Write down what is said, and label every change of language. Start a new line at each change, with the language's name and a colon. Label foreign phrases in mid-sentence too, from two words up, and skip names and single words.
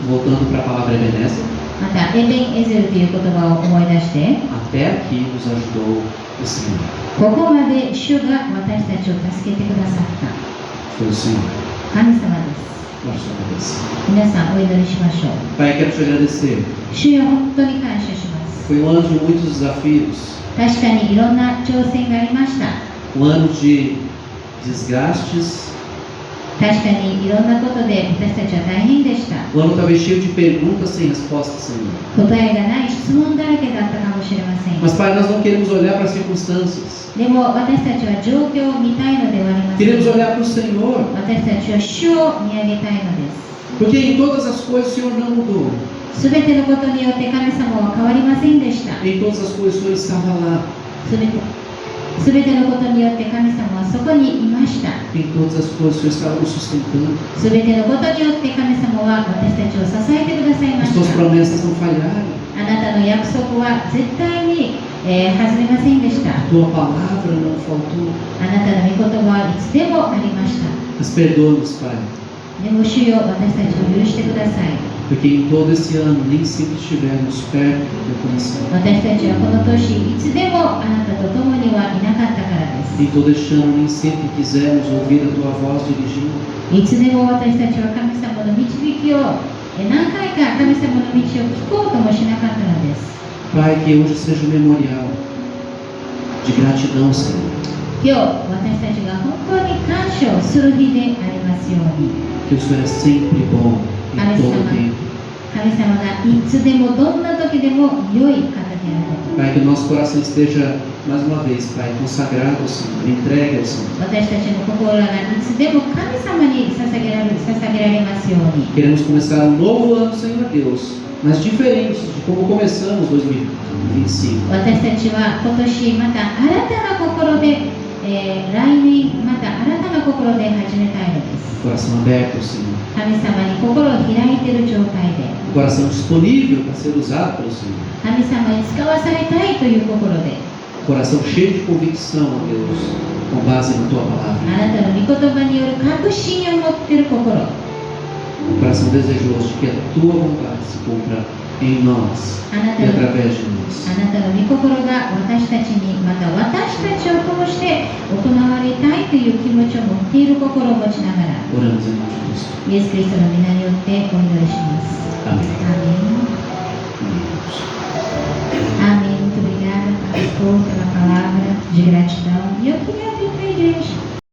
Portuguese: Voltando para a palavra Ebenezer,
Japanese: また、エベンエゼルという言葉を思い出して、
Portuguese: até aqui nos ajudou o Senhor.
Japanese: ここまで主が私たちを助けてくださった
Portuguese: Foi o Senhor.
Japanese: 神様です。
Portuguese: Baixe sua cabeça.
Japanese: 皆さんお祈りしましょう。
Portuguese: Pai, quero te agradecer.
Japanese: 主よ、本当に感謝します。
Portuguese: Foi um ano de muitos desafios,
Japanese: 確かにいろんな挑戦がありました。
Portuguese: um ano de desgastes,
Japanese: 確かにいろんなことで私たちは大変でした。
Portuguese: um ano talvez cheio de perguntas sem respostas, Senhor.
Japanese: 答えがない質問だらけだったかもしれません。
Portuguese: Mas, Pai, nós não queremos olhar para as circunstâncias.
Japanese: でも私たちは状況を見たいのではありません。
Portuguese: Queremos olhar para o Senhor,
Japanese: 私たちは主を見上げたいのです。
Portuguese: porque em todas as coisas o Senhor não mudou.
Japanese: すべてのことによって神様は変わりませんでした。
Portuguese: Em todas as coisas o Senhor estava lá.
Japanese: すべてのことによって神様はそこにいました。
Portuguese: Em todas as coisas o Senhor estava nos sustentando.
Japanese: すべてのことによって神様は私たちを支えてくださいま
Portuguese: As
Japanese: し
Portuguese: tuas
Japanese: た。
Portuguese: promessas não falharam.
Japanese: あなたの約束は絶対に、外れませんでした。
Portuguese: A tua palavra não faltou.
Japanese: あなたの御言葉はいつでもありました。
Portuguese: Mas perdoa-nos, Pai,
Japanese: でも主よ、私たちを許してください。
Portuguese: porque em todo esse ano nem sempre estivemos perto do teu coração.
Japanese: 私たちはこの年いつでもあなたと共にはいなかったからです。
Portuguese: Em todo este ano nem sempre quisemos ouvir a tua voz dirigindo.
Japanese: いつでも私たちは神様の導きを何回か神様の道を聞こうともしなかったのです。
Portuguese: Pai, que hoje seja um memorial de gratidão, Senhor.
Japanese: 今日私たちが本当に感謝をする日でありますように。
Portuguese: Que o Senhor é sempre bom em todo o tempo.
Japanese: 神様がいつでもどんな時でも良い方であること。
Portuguese: Pai, que o nosso coração esteja, mais uma vez, Pai, consagrado ao Senhor, entregue ao Senhor.
Japanese: 私たちの心がいつでも神様に捧げられますように。
Portuguese: Queremos começar um novo ano, Senhor Deus, mas diferente de como começamos 2025.
Japanese: 私たちは今年また新たな心で、来年また新たな心で始めたいのです。
Portuguese: Coração aberto, Senhor.
Japanese: 神様に心を開いている状態で、
Portuguese: Um coração disponível para ser usado pelo Senhor.
Japanese: 神様に使わされたいという心で、
Portuguese: Coração cheio de convicção, ó Deus, com base na tua
Japanese: あ
Portuguese: palavra.
Japanese: なたの御言葉による確信を持っている心、
Portuguese: Um coração desejoso de que a tua vontade se cumpra em nós
Japanese: あなた
Portuguese: e
Japanese: の
Portuguese: através de nós.
Japanese: あなたの御心が私たちに、また私たちを通して行われたいという気持ちを持っている心を持ちながら、
Portuguese: Oramos em nome de Cristo.
Japanese: イエス・キリストの皆によってお祈りします。
Portuguese: Amém. Amém. Muito obrigada, pastor, pela palavra de gratidão. E eu queria abrir para a igreja.